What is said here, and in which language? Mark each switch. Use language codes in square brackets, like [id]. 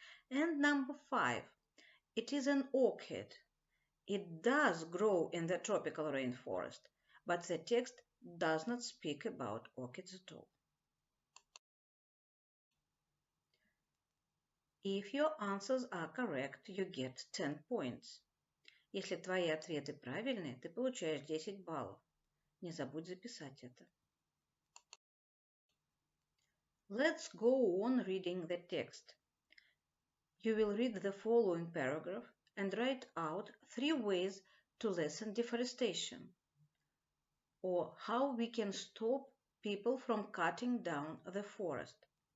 [en] And number 5, it is an orchid. It does grow in the tropical rainforest, but the text does not speak about orchids at all. If your answers are correct, you get 10 points. [ru] Если твои ответы правильные, ты получаешь 10 баллов. Не забудь записать это. [en] Let's go on reading the text. You will read the following paragraph and write out 3 ways to lessen deforestation, or how we can stop people from cutting down the forest.